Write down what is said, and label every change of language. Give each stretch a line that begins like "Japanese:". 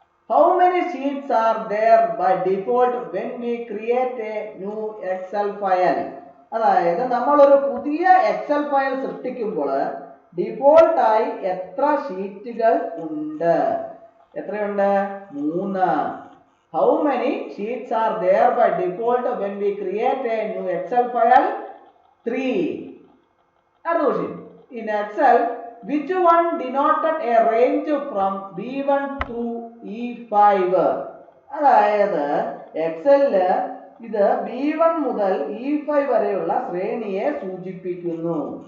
English: How many sheets are there by default when we create a new Excel file?
Malayalam: അതായത് നമ്മൾ ഒരു പുതിയ Excel file സൃഷ്ടിക്കുമ്പോൾ default ആയി എത്ര ഷീറ്റുകൾ ഉണ്ട്? എത്രയുണ്ട്? 3.
English: How many sheets are there by default when we create a new Excel file? 3. In Excel, which one denoted a range from B1 to E5?
Malayalam: അതായത് എക്സലില് ഇത് B1 മുതൽ E5 വരെയുള്ള ശ്രേണിയെ സൂചിപ്പിക്കുന്നു.